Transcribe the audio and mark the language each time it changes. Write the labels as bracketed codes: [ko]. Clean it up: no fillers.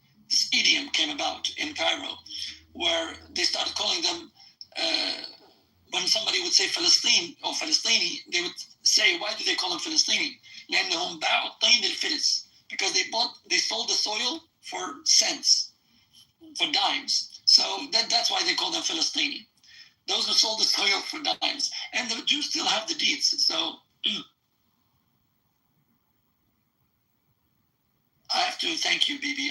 [en] This idiom came about in Cairo, where they started calling them, when somebody would say Palestine or Palestini, they would say, why do they call them Palestini? [ar] لأنهم باعوا الطين للفلس. [en] Because they sold the soil for cents, for dimes. So that's why they call them Palestini. Those who sold the soil for dimes. And the Jews still have the deeds. So I have to thank you, Bibi.